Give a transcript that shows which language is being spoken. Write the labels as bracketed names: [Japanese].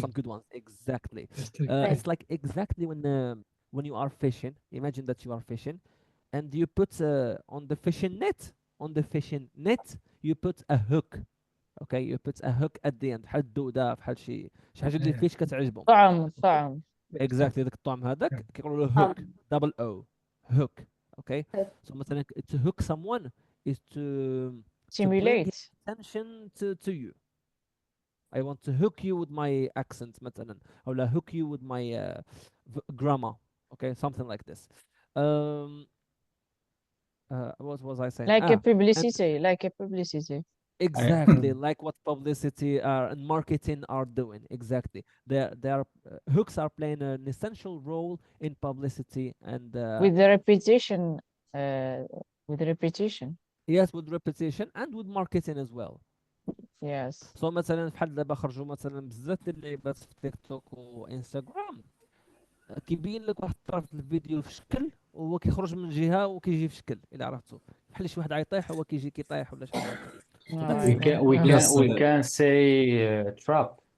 [English] some good ones. Exactly. Yes, trick. It's like exactly when you are fishing. Imagine that you are fishing, and you put on the fishing net. On the fishing net, you put a hook. Okay, you put a hook at the end. [Arabic] بحال الدودة بحال شي حاجة اللي [English] Yeah. [Arabic] الفيش كتعجبهم. طعم Exactly داك الطعم هذاك كيقولوا له hook. [English] Double O. Hook. Okay. So مثلا to hook someone is to bring his simulate. attention to you. I want to hook you with my accent مثلا or la hook you with my grammar. Okay, something like this. Um, what was I saying? Like a And publicity, like a publicity. exactly like what publicity and marketing are doing. Exactly, their hooks are playing an essential role in publicity and With the repetition, with repetition. yes, with repetition and with marketing as well. Yes. [Arabic] سو مثلا بحال دابا خرجوا مثلا بزاف ديال اللعيبات في تيك توك وانستغرام كيبين لك واحد الطرف الفيديو في شكل وهو كيخرج من جهه وكيجي في شكل الا عرفتو بحال شي واحد غيطيح هو كيجي كيطيح ولا شحال هكا. [English] So that's Yes, we can say trap.